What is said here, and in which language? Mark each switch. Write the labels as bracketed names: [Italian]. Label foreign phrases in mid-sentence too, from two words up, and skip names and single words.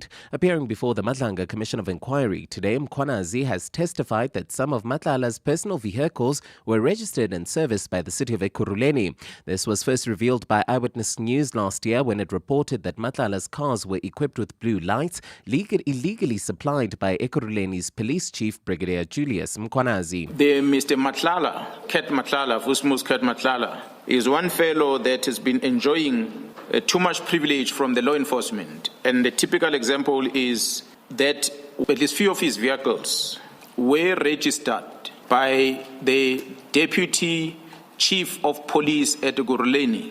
[English] Appearing before the Madlanga Commission of Inquiry today, Mkhwanazi has testified that some of Matlala's personal vehicles were registered and serviced by the city of Ekurhuleni. This was first revealed by Eyewitness News last year when it reported that Matlala's cars were equipped with blue lights, illegally supplied by Ekurhuleni's police chief, Brigadier Julius Mkhwanazi. The Mr. Matlala, Kat Matlala, Vusumuzi Kat Matlala, is one fellow that has been enjoying too much privilege from the law enforcement. And the typical example is that at least few of his vehicles were registered by the deputy chief of police at Ekurhuleni.